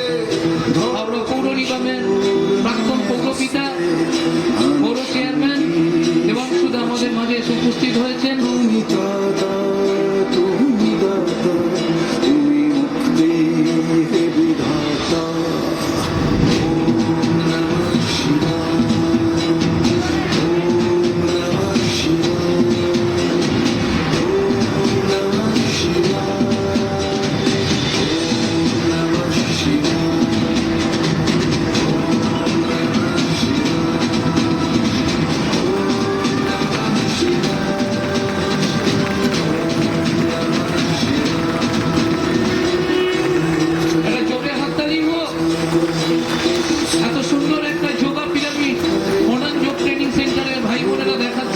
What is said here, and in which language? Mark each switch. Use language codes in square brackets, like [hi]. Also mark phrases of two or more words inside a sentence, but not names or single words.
[bn] হাওড়া পৌর নিগমের প্রাক্তন পৌরপিতা পৌর চেয়ারম্যান দেবাংশুদা আমাদের মাঝে এসে উপস্থিত হয়েছেন। তুমি দাতা তুমি দাতা তুমি মুক্তি হে বিধাতা [sa] ওম নমঃ শিবায় ওম নমঃ শিবায় ওম নমঃ শিবায় ওম নমঃ শিবায় [bn] একটা জোরে হাততালি হলো। এত সুন্দর একটা [en] yoga pyramid [bn] মডার্ন যোগ ট্রেনিং সেন্টারের ভাই বোনেরা দেখাচ্ছে।